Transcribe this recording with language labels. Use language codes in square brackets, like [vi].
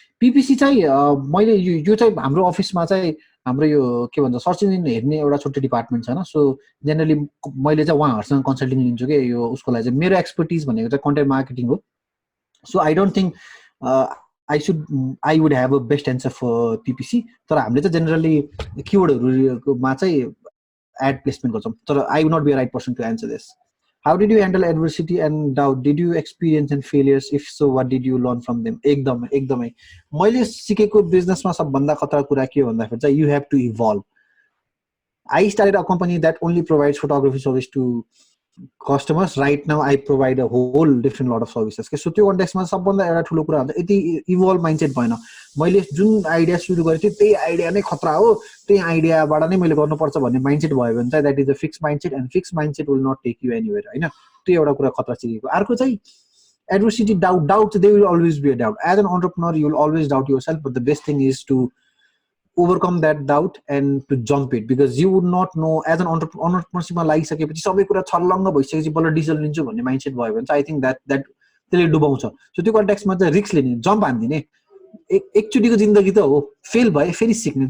[ne] PPC चाहिँ मैले यो चाहिँ हाम्रो अफिसमा चाहिँ हाम्रो यो के भन्छ सर्च इन्जिन हेर्ने एउटा छुट्टै डिपार्टमेन्ट छ न, सो जेनरली मैले चाहिँ उहाँहरूसँग कन्सल्टिङ लिन्छु कि यो उसको लागि चाहिँ मेरो एक्सपर्टिज भनेको चाहिँ कन्टेन्ट मार्केटिङ हो। [en] So I don't think I would have a best answer for PPC. [ne] तर हामीले चाहिँ generally keywordहरुमा चाहिँ ad placement गर्छौं, [en] तर I would not be a right person to answer this. How did you handle adversity and doubt? Did you experience and failures? If so, what did you learn from them? [ne] एकदमै मैले सिकेको बिजनेसमा सबभन्दा खतरा कुरा के हो भन्दाखेरि चाहिँ [en] you have to evolve. I started a company that only provides photography service to customers. Right now I provide a whole different lot of services. [ne] So त्यो कन्टेक्स्टमा सबभन्दा एउटा ठुलो कुरा हुन्छ यति इभल्भ माइन्डसेट भएन। मैले जुन आइडिया सुरु गरेँ थिएँ त्यही आइडिया नै खतरा हो, त्यही आइडियाबाट नै मैले गर्नुपर्छ भन्ने माइन्डसेट भयो भने चाहिँ [en] that is a fix mindset, and fix mindset will not take you anywhere [ne] हैन। त्यो एउटा कुरा खतरा सिकेको। अर्को चाहिँ adversity, doubt [en] They will always be a doubt. As an entrepreneur you will always doubt yourself, but the best thing is to overcome that doubt and to jump it, because you would not know as an [ne] entrepreneurshipमा लागिसकेपछि सबै कुरा छर्लङ्ग भइसकेपछि बल्ल decision लिन्छु भन्ने mindset भयो भने चाहिँ [en] I think that [ne] त्यसले डुबाउँछ। सो त्यो कन्टेक्स्टमा चाहिँ रिस्क लिने, जम्प हान्दिने। एकचोटिको जिन्दगी त हो, फेल भए फेरि सिक्ने।